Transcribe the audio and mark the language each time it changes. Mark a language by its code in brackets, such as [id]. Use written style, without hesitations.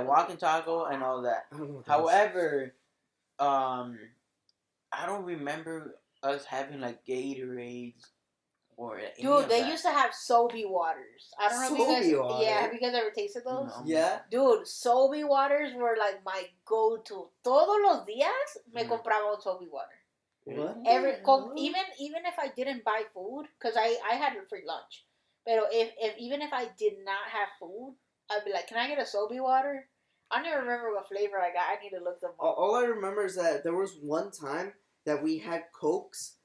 [en] Yeah, walking taco and all that. However, I don't remember us having, like, Gatorades. Dude, they used to have Sobe waters. I don't know if you guys. Water. Yeah, have you guys ever tasted those? No. Yeah. Dude, Sobe waters were, like, my go-to. [es] Todos los días me compraba un Sobe water. [en] What? Even if I didn't buy food, because I had a free lunch. But even if I did not have food, I'd be like, "Can I get a Sobe water?" I don't even remember what flavor I got. I need to look them up. All I remember is that there was one time that we had Cokes.